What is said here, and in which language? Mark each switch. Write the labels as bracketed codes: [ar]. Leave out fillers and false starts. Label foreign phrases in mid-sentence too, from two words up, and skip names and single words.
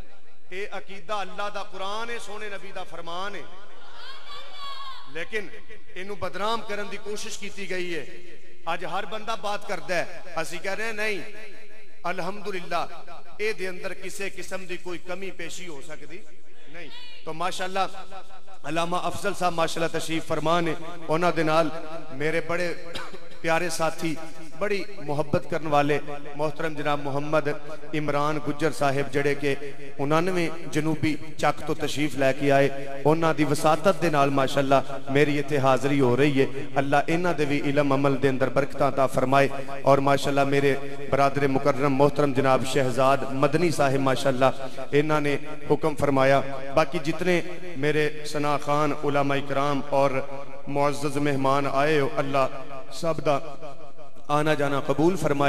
[pa] اے عقیدہ اللہ دا قرآن سونے نبی دا فرمان ہے. لیکن انہوں بدنام کرن دی کوشش کیتی گئی ہے. [ur] آج ہر بندہ بات کرتا ہے, [pa] اسی کہہ رہے ہیں نہیں الحمدللہ اے دے اندر کسے قسم دی کوئی کمی پیشی ہو سکتی نہیں. تو ماشاءاللہ علامہ افضل صاحب ماشاءاللہ تشریف فرمان ہے, انہاں دے نال میرے بڑے پیارے ساتھی بڑی محبت کرنے والے محترم جناب محمد عمران گجر صاحب جڑے کہ 99 جنوبی چک تو تشریف لے کے آئے, انہاں دی وساطت دے نال ماشاءاللہ میری ایتھے حاضری ہو رہی ہے. اللہ انہاں دے بھی علم عمل دے اندر برکتاں عطا فرمائے. اور ماشاءاللہ میرے برادر مکرم محترم جناب شہزاد مدنی صاحب ماشاءاللہ انہاں نے حکم فرمایا. باقی جتنے میرے ثنا خان علماء اکرام اور معزز مہمان آئے ہو, اللہ سب دا آنا جانا قبول فرمائے.